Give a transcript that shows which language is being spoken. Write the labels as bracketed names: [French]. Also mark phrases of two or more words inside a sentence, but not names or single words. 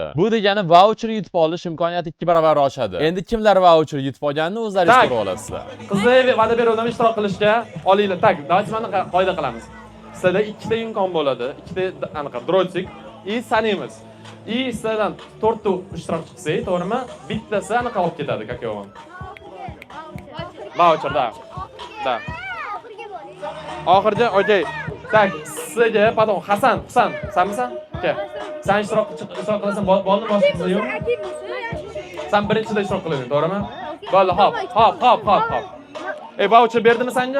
[Uzbek] Bu degani voucher yutib olish imkoniyati 2 barobar oshadi. Endi kimlar voucher yutib olganini o'zlaringiz ko'rib olasizlar. Qizlar va'da beruvdim ishtirok qilishga. Olinglar. Tak, davайте mana qoida qilamiz. Sizda 2 ta imkon bo'ladi. 2 ta anaqa drotik и sanimiz. И sizdan 4 ta ishtirokchi qilsak, to'g'rimi? Bittasi anaqa olib ketadi, [Russian] как его. Voucher, да. [Uzbek] Oxirgi, okey. Tak, sizga pardon, Hasan, senmisan? Aka. Sen ishtirok qilasan, bolni boshqasi yo'q. Sen birinchida ishtirok qilasan, to'g'rimi? Bo'ldi, hop. Voucher berdimi senga?